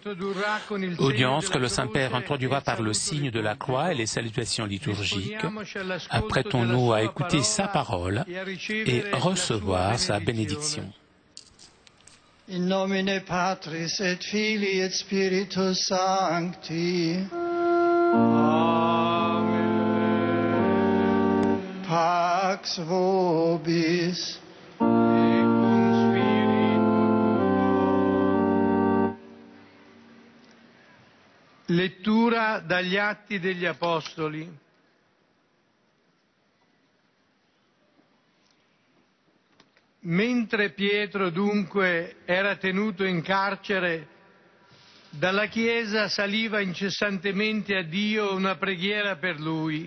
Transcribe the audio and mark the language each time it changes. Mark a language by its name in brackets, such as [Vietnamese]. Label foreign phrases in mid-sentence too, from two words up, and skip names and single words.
[French] que le Saint-Père introduira par le signe de la croix et les salutations liturgiques. Apprêtons-nous à écouter sa parole et recevoir sa bénédiction. [Latin] In nomine Patris et Filii et Spiritus Sancti. Amen. Pax vobis. [Italian] Lettura dagli Atti degli Apostoli. Mentre Pietro dunque era tenuto in carcere, dalla Chiesa saliva incessantemente a Dio una preghiera per lui.